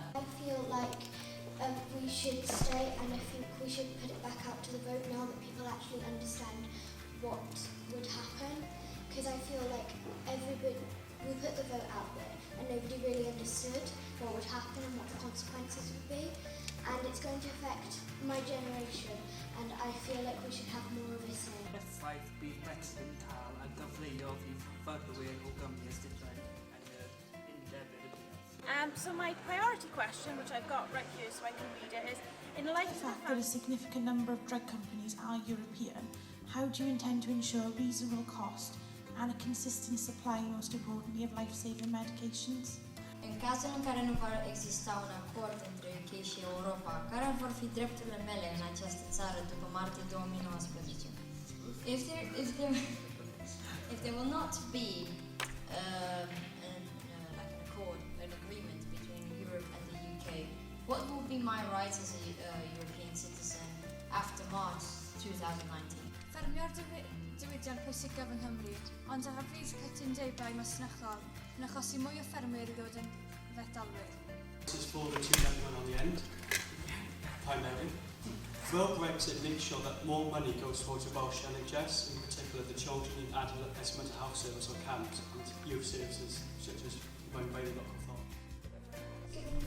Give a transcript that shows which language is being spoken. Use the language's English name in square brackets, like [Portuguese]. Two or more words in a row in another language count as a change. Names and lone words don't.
[English] I feel like we should stay, and I think we should put it back out to the vote now that people actually understand what would happen, because I feel like we put the vote out there and nobody really understood what would happen and what the consequences would be, and it's going to affect my generation, and I feel like we should have more of a say. [Welsh] Effaith bydd Brexit yn cael a gyfleoedd i fyfyrwyr o Gymru ystadau yn yr undeb i'r byd. [English] So my priority question, which I've got right here so I can read it, is in light of the fact that a significant number of drug companies are European, how do you intend to ensure reasonable cost and a consistent supply, most importantly, of life-saving medications? [Romanian] În cazul în care nu va exista un acord între UK și Europa, care vor fi drepturile mele în această țară după martie 2019? [English] If there will not be like an accord, an agreement between Europe and the UK, what will be my rights as a European citizen after March 2019? [Welsh] Ffermio'r diwydiant pwysicaf yng Nghymru, ond a fydd cytundebau masnachol yn achosi mwy o ffermwyr i ddod yn fedalwyr. [English] This is for the two gentlemen on the end, primarily. Will Brexit make sure that more money goes towards the Welsh NHS, in particular the Children and Adolescent Mental Health Service or CAMHS, and youth services such as run by the local authority?